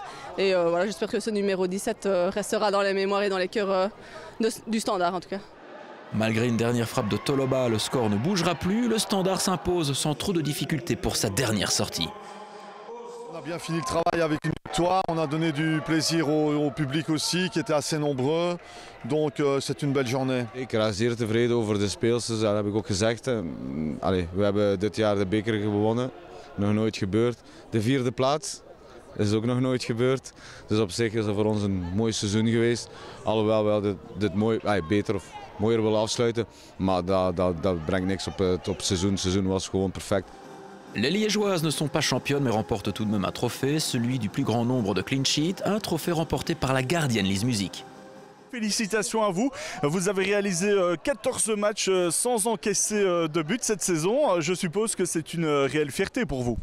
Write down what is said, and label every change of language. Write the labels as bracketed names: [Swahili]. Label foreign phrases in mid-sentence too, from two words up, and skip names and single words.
[French] Et voilà, j'espère que ce numéro 17 restera dans les mémoires et dans les cœurs du Standard en tout cas. Malgré une dernière frappe de Toloba, le score ne bougera plus. Le Standard s'impose sans trop de difficultés pour sa dernière sortie. On a bien fini le travail avec une victoire. On a donné du plaisir au publiek aussi, qui était assez nombreux. Donc c'est une belle journée. [Dutch] Ik ben zeer tevreden over de speelsters, dat heb ik ook gezegd. We hebben dit jaar de beker gewonnen. Nog nooit gebeurd. De 4e plaats. Dat is ook nog nooit gebeurd. Dus op zich is het voor ons een mooi seizoen geweest. Alhoewel we dit beter of mooier willen afsluiten. Maar dat brengt niks op het seizoen. Het seizoen was gewoon perfect. [French] Les Liégeoises ne sont pas championnes mais remportent tout de même un trophée, celui du plus grand nombre de [English] clean sheets, [French] un trophée remporté par la gardienne Lise Music. Félicitations à vous. Vous avez réalisé 14 matchs sans encaisser de but cette saison. Je suppose que c'est une réelle fierté pour vous.